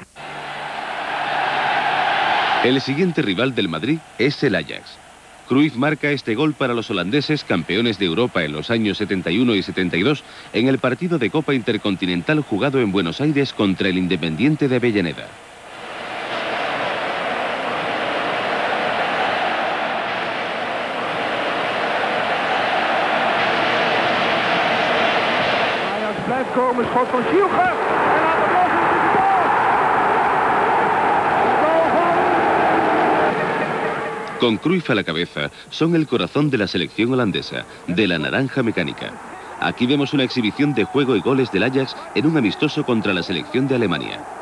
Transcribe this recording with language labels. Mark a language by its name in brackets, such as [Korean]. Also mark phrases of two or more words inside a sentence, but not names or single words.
[Spanish] El siguiente rival del Madrid es el Ajax. Cruyff marca este gol para los holandeses, campeones de Europa en los años 71 y 72, en el partido de Copa Intercontinental jugado en Buenos Aires contra el Independiente de Avellaneda. [Dutch] Ajax blijft komen, schot van Schielger. [Spanish] Con Cruyff a la cabeza, son el corazón de la selección holandesa, de la naranja mecánica. Aquí vemos una exhibición de juego y goles del Ajax en un amistoso contra la selección de Alemania.